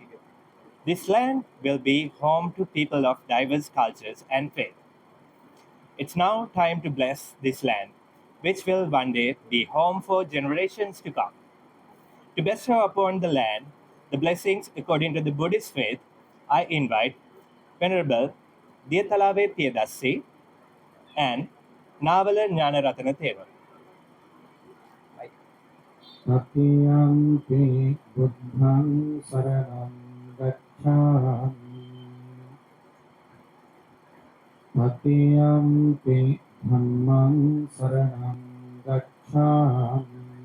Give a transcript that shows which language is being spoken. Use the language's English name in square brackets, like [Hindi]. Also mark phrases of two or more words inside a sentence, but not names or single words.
[English] This land will be home to people of diverse cultures and faith. It's now time to bless this land, which will one day be home for generations to come. To bestow upon the land the blessings according to the Buddhist faith, I invite Venerable Diyatalave Piyadasi and Navala Jnanaratana Thevar. [Pali] Satyampi buddhang saranam gacchami. Satyampi dhammang saranam gacchami.